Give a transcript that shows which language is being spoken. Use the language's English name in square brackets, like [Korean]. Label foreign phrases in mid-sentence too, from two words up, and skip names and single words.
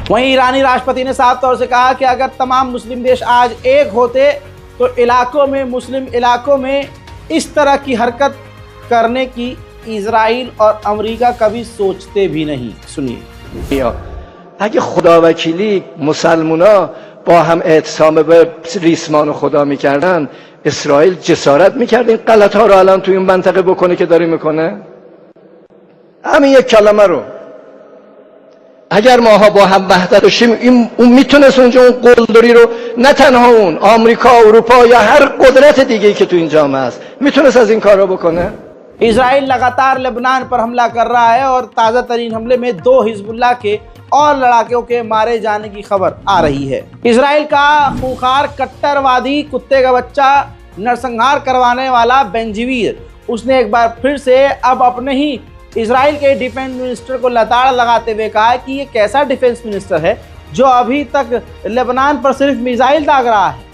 [Hindi] वहीं ईरानी राष्ट्रपति ने साफ तौर से कहा कि अगर तमाम मुस्लिम देश आज एक होते तो इलाकों में, मुस्लिम इलाकों में इस तरह की हरकत करने की इजराइल और अमेरिका कभी सोचते भी नहीं। सुनिए, [Persian] اگه خداوکیلی مسلمونا با هم اعتصام به ریسمان خدا میکردن، اسرائیل جسارت میکرد این غلط ها رو الان توی این منطقه بکنه که داره میکنه؟ همین یک کلمه رو اگر ماها با هم وحدت باشیم، اون میتونست اونجا اون قلدری رو، نه تنها اون، آمریکا، اروپا یا هر قدرت دیگه‌ای که تو این جامعه است، میتونست از این کارا بکنه؟ [Hindi] इजराइल लगातार लेबनान पर हमला कर रहा है और ताज़ा तरीन हमले में 2 हिजबुल्लाह के और लड़ाकों के मारे जाने की खबर आ रही है। इजराइल का खूंखार कट्टरवादी कुत्ते का बच्चा नरसंहार करवाने वाला बेंजीवीर, उसने एक बार फिर से अब अपने ही इजराइल के [English] defense minister [Hindi] को लताड़ लगाते हुए कहा है कि ये कैसा [English] defense minister [Hindi] है जो अभी तक लेबनान पर सिर्फ मिसाइल दाग रहा है।